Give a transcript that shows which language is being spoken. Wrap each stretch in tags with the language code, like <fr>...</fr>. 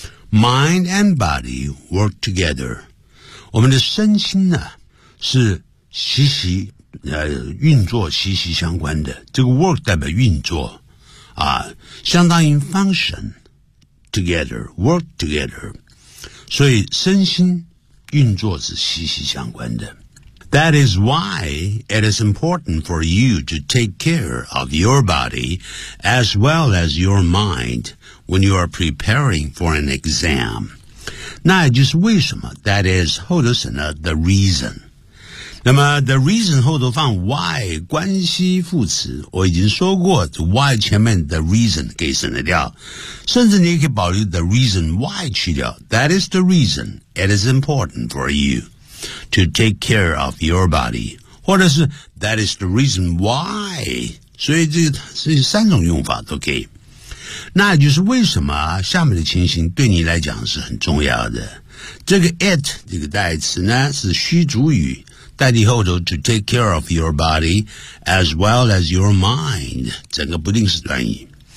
<en>Mind and body work together.</en> <zh>我们的身心呢是息息运作息息相关的，这个 work 代表运作啊，相当于 functionTogether,</zh> <en>work together.</en> <zh>所以身心运作是息息相关的。</zh> <en>That is why it is important for you to take care of your body as well as your mind when you are preparing for an exam.</en> <zh>那也就是为什么 ,</zh> <en>that is,</en> <zh>后头省了 the reason. 那么 the reason 后头放 why, 关系副词，我已经说过 why 前面 the reason 可以省得掉，甚至你也可以保留 the reason why 去掉。</zh> <en>That is the reason it is important for you to take care of your body,</en> <zh>或者是</zh> <en>that is the reason why</en> <zh>所以这三种用法都可以。那就是为什么下面的情形对你来讲是很重要的。这个 it 这个代词呢是虚主语，代替后头</zh> <en>to take care of your body as well as your mind，</en> <zh>整个不定式短语。</zh>